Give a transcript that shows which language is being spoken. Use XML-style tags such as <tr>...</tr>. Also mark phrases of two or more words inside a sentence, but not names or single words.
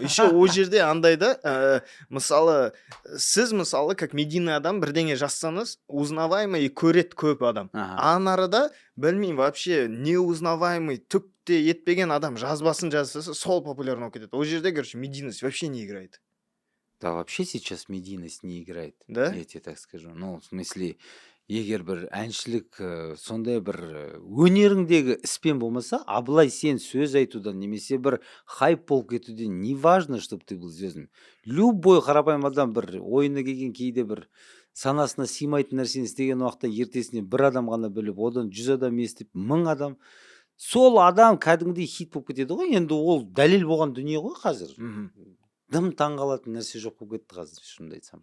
<kk>Еще о жерде андайда, мысалы, сіз мысалы,</kk> <ru>как медийный</ru> <kk>адам, бірдеңе жазсаңыз, узнаваемый көрет көп адам. Анарада, білмеймін,</kk> <ru>вообще, неузнаваемый,</ru> <kk>түкте етпеген адам жазбасын жазса, сол популярно болып кетеді. О жерде,</kk> <ru>короче, медийность вообще не играет. Да, вообще сейчас медийность не играет. Да? Я тебе так скажу. Ну, в смысле,</ru> <kk>егер бір әншілік, сондай бір өнеріңдегі іспен болмаса, а былай сен сөз айтудан, немесе бір хайп болып кетуден,</kk> <ru>не важно, чтобы ты был звездным.</ru> <kk>Любой қарапайым адам бір ойына келген кейде бір санасына сыймайтын нәрсені істеген уақытта ертесіне бір адам ғана біліп, одан 100 адам естіп, 1000 адам. Сол адам кәдімгідей хит болып кетеді ғой. Енді ол дәлел болған дүние ғой қазір. Дым таңғалатын нәрсе жоқ болып кетті қазір, шынымды айтсам.</kk>